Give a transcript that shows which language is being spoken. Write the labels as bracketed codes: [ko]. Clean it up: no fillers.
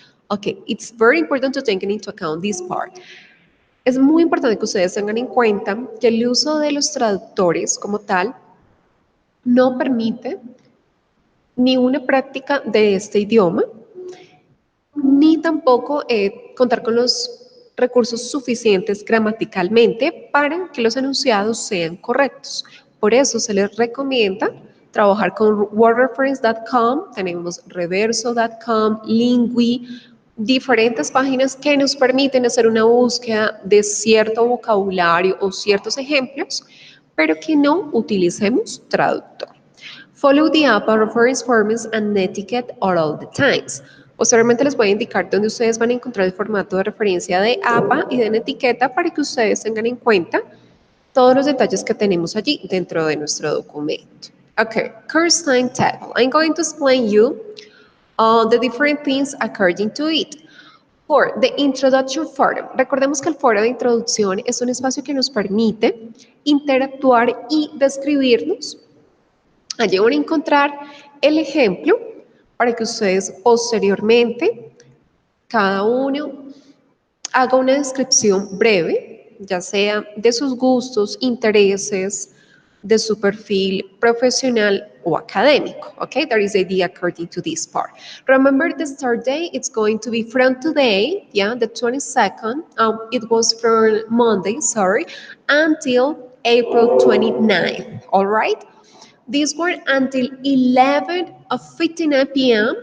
[en] Okay, it's very important to take into account this part. [es] Es muy importante que ustedes tengan en cuenta que el uso de los traductores como tal no permite ni una práctica de este idioma, ni tampoco contar con los recursos suficientes gramaticalmente para que los enunciados sean correctos. Por eso se les recomienda trabajar con wordreference.com, tenemos reverso.com, Lingui, diferentes páginas que nos permiten hacer una búsqueda de cierto vocabulario o ciertos ejemplos, pero que no utilicemos traductor. [en] Follow the APA reference forms and etiquette at all the times. [es] Posteriormente les voy a indicar dónde ustedes van a encontrar el formato de referencia de APA y de etiqueta para que ustedes tengan en cuenta todos los detalles que tenemos allí dentro de nuestro documento. [en] Okay, course timetable. I'm going to explain you the different things according to it. For the introduction forum, [es] recordemos que el foro de introducción es un espacio que nos permite interactuar y describirnos. Allí van a encontrar el ejemplo para que ustedes posteriormente, cada uno, haga una descripción breve, ya sea de sus gustos, intereses, de su perfil profesional o académico. [en] Okay, that is the idea according to this part. Remember the start date, it's going to be from today, yeah, the 22nd. It was from Monday, sorry, until April 29th, all right? This one until 11:59 p.m.